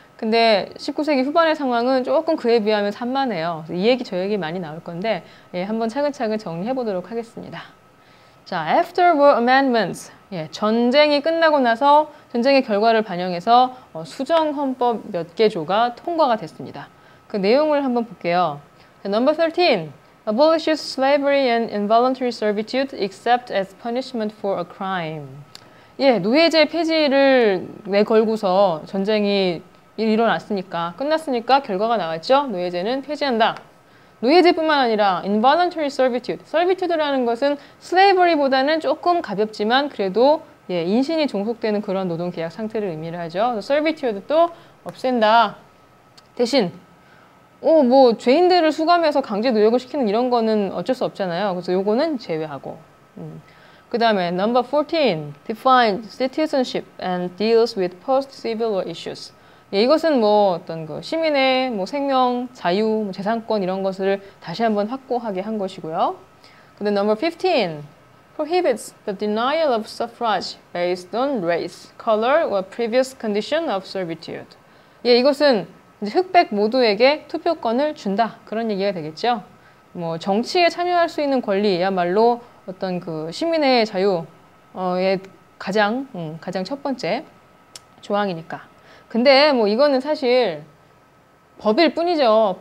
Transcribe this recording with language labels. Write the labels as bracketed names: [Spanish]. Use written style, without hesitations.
[Korean] 근데 19세기 후반의 상황은 조금 그에 비하면 산만해요. 이 얘기 저 얘기 많이 나올 건데 예, 한번 차근차근 정리해 보도록 하겠습니다. [English] 자, After War Amendments. [Korean] 예, 전쟁이 끝나고 나서 전쟁의 결과를 반영해서 수정헌법 몇 개 조가 통과가 됐습니다. 그 내용을 한번 볼게요. Number 13. [English] Abolishes slavery and involuntary servitude except as punishment for a crime. [Korean] 예, 노예제 폐지를 내걸고서 전쟁이 일어났으니까, 끝났으니까 결과가 나왔죠. 노예제는 폐지한다. 노예제뿐만 아니라 involuntary servitude. servitude라는 것은 slavery보다는 조금 가볍지만 그래도 예, 인신이 종속되는 그런 노동계약 상태를 의미를 하죠. servitude도 없앤다. 대신 뭐 죄인들을 수감해서 강제 노역을 시키는 이런 거는 어쩔 수 없잖아요. 그래서 요거는 제외하고. 그 다음에 number 14. [English] defines citizenship and deals with post-civil war issues. [Korean] 예, 이것은 뭐 어떤 그 시민의 뭐 생명, 자유, 재산권 이런 것을 다시 한번 확고하게 한 것이고요. [English] 근데 number 15 prohibits the denial of suffrage based on race, color or previous condition of servitude. [Korean] 예, 이것은 이제 흑백 모두에게 투표권을 준다 그런 얘기가 되겠죠. 뭐 정치에 참여할 수 있는 권리야말로 어떤 그 시민의 자유의 가장 첫 번째 조항이니까. 근데 뭐 이거는 사실 법일 뿐이죠.